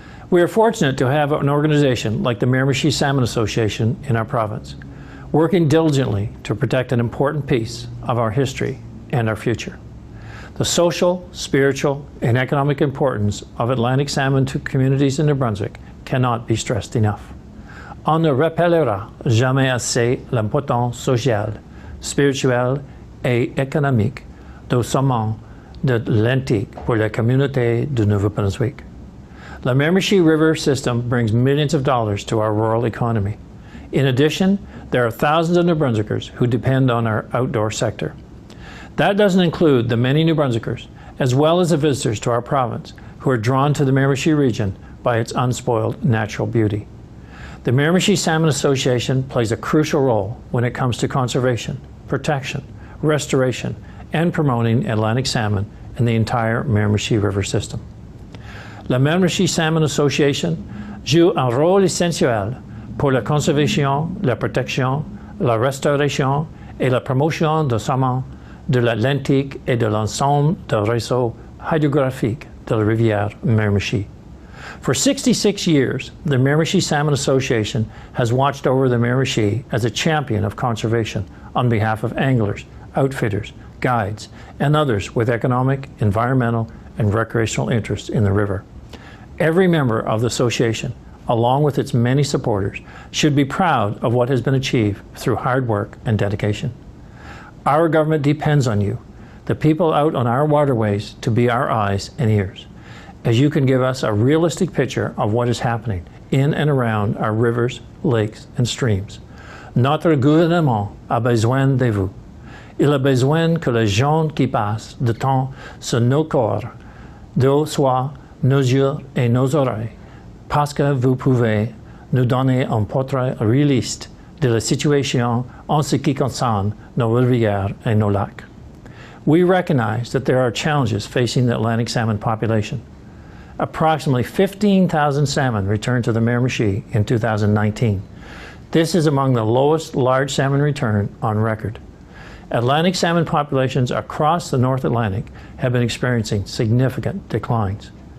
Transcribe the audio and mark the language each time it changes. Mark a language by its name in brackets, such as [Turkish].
[English] We are fortunate to have an organization like the Miramichi Salmon Association in our province, working diligently to protect an important piece of our history and our future. The social, spiritual, and economic importance of Atlantic salmon to communities in New Brunswick cannot be stressed enough. [French] On ne rappellera jamais assez l'importance sociale, spirituelle et économique du saumon de l'Atlantique pour la communauté du Nouveau-Brunswick. [English] The Miramichi River system brings millions of dollars to our rural economy. In addition, there are thousands of New Brunswickers who depend on our outdoor sector. That doesn't include the many New Brunswickers, as well as the visitors to our province, who are drawn to the Miramichi region by its unspoiled natural beauty. The Miramichi Salmon Association plays a crucial role when it comes to conservation, protection, restoration, and promoting Atlantic salmon in the entire Miramichi River system. [French] La Miramichi Salmon Association joue un rôle essentiel pour la conservation, la protection, la restauration et la promotion du saumon de l'Atlantique et de l'ensemble du réseau hydrographique de la rivière Miramichi. [English] For 66 years, the Miramichi Salmon Association has watched over the Miramichi as a champion of conservation on behalf of anglers, outfitters, guides, and others with economic, environmental, and recreational interests in the river. Every member of the association, along with its many supporters, should be proud of what has been achieved through hard work and dedication. Our government depends on you, the people out on our waterways, to be our eyes and ears, as you can give us a realistic picture of what is happening in and around our rivers, lakes, and streams. [French] Notre gouvernement a besoin de vous. Il a besoin que les gens qui passent du temps sur nos corps, d'eau soient nos yeux et nos oreilles, parce que vous pouvez nous donner un portrait réaliste de la situation en ce qui concerne nos rivières et nos lacs. [English] We recognize that there are challenges facing the Atlantic salmon population. Approximately 15,000 salmon returned to the Miramichi in 2019. This is among the lowest large salmon return on record. Atlantic salmon populations across the North Atlantic have been experiencing significant declines.